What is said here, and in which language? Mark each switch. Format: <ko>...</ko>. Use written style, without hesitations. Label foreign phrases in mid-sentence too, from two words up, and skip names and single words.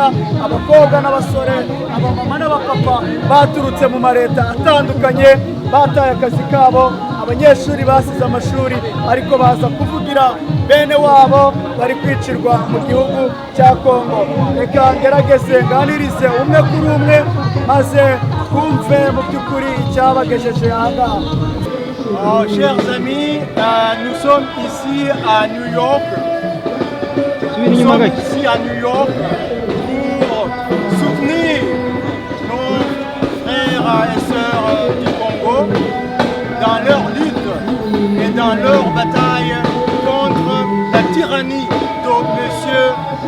<rw>Abakobwa n'abasore, abamama n'abapapa baturutse mu mareta atandukanye, bataye akazi kabo, abanyeshuri basize amashuri ariko baza kuvugira bene wabo bari kwicirwa mu gihugu cya Kongo. Reka ngerageze nganirize umwe kuri umwe maze twumve mu by'ukuri icyabagejeje ahangaha.</rw> <fr>Chers amis, nous sommes ici à New York. Nous sommes ici à New York pour soutenir nos frères et sœurs du Congo dans leur lutte et dans leur bataille contre la tyrannie de M.</fr>